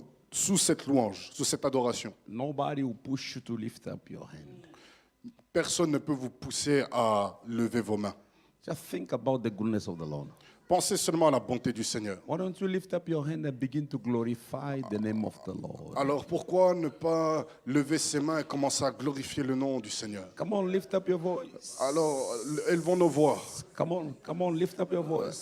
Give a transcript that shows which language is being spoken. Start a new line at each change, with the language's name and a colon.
French: sous cette louange, sous cette adoration,
English: nobody will push you to lift up your hand.
French: personne ne peut vous pousser à lever vos mains.
English: Just think about the goodness of the Lord.
French: Pensez seulement à la bonté du Seigneur.
English: Why don't you lift up your hand and begin to glorify the name of the Lord?
French: Alors pourquoi ne pas lever ses mains et commencer à glorifier le nom du Seigneur?
English: Come on, lift up your voice.
French: Alors élevons nos voix.
English: Come on, lift up your voice.